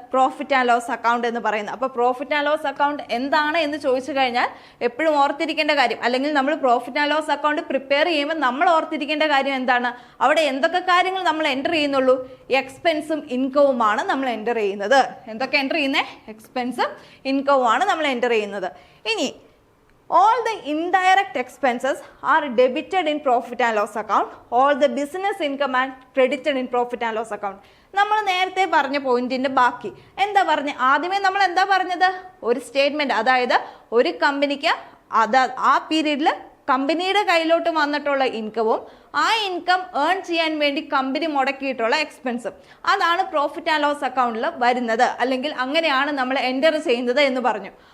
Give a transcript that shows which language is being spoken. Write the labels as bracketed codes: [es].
[ml] Profit and loss account എന്ന് പറയുന്നത്. അപ്പോൾ പ്രോഫിറ്റ് ആൻഡ് ലോസ് അക്കൗണ്ട് എന്താണ് എന്ന് ചോദിച്ചു കഴിഞ്ഞാൽ എപ്പോഴും ഓർത്തിരിക്കേണ്ട കാര്യം, അല്ലെങ്കിൽ നമ്മൾ profit and loss account prepare ചെയ്യുമ്പോൾ നമ്മൾ ഓർത്തിരിക്കേണ്ട കാര്യം എന്താണ്? അവിടെ എന്തൊക്കെ കാര്യങ്ങൾ നമ്മൾ എൻ്റർ ചെയ്യുന്നുള്ളൂ? എക്സ്പെൻസും ഇൻകവുമാണ് നമ്മൾ എൻ്റർ ചെയ്യുന്നത്. എന്തൊക്കെ എൻ്റർ ചെയ്യുന്നത്? എക്സ്പെൻസും ഇൻകവുമാണ് നമ്മൾ എൻ്റർ ചെയ്യുന്നത്. ഇനി [en] all the indirect expenses are debited in profit and loss account. All the business income are credited in profit and loss account. [ml] നമ്മൾ നേരത്തെ പറഞ്ഞ പോയിന്റിന്റെ ബാക്കി എന്താ പറഞ്ഞ? ആദ്യമേ നമ്മൾ എന്താ പറഞ്ഞത്? ഒരു സ്റ്റേറ്റ്മെന്റ്, അതായത് ഒരു കമ്പനിക്ക് ആ പീരീഡിൽ കമ്പനിയുടെ കയ്യിലോട്ട് വന്നിട്ടുള്ള ഇൻകവും ആ ഇൻകം ഏൺ ചെയ്യാൻ വേണ്ടി കമ്പനി മുടക്കിയിട്ടുള്ള എക്സ്പെൻസും, അതാണ് പ്രോഫിറ്റ് ആൻഡ് ലോസ് അക്കൗണ്ടിൽ വരുന്നത്, അല്ലെങ്കിൽ അങ്ങനെയാണ് നമ്മൾ എൻ്റർ ചെയ്യുന്നത് എന്ന് പറഞ്ഞു.